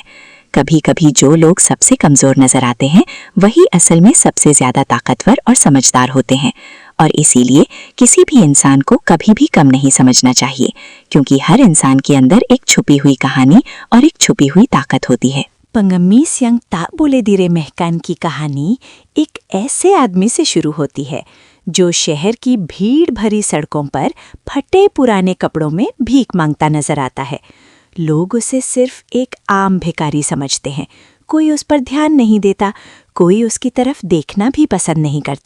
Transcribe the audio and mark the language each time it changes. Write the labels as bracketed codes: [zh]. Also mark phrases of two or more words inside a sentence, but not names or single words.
[hi] कभी कभी जो लोग सबसे कमज़ोर नजर आते हैं वही असल में सबसे ज़्यादा ताकतवर और समझदार होते हैं। और इसीलिए किसी भी इंसान को कभी भी कम नहीं समझना चाहिए, क्योंकि हर इंसान के अंदर एक छुपी हुई कहानी और एक छुपी हुई ताकत होती है। [id] Pengemis yang tak boleh diremehkan [hi] की कहानी एक ऐसे आदमी से शुरू होती है जो शहर की भीड़ भरी सड़कों पर फटे पुराने कपड़ों में भीख मांगता नजर आता है। लोग उसे सिर्फ एक आम भिखारी समझते हैं। कोई उस पर ध्यान नहीं देता, कोई उसकी तरफ देखना भी पसंद नहीं करता।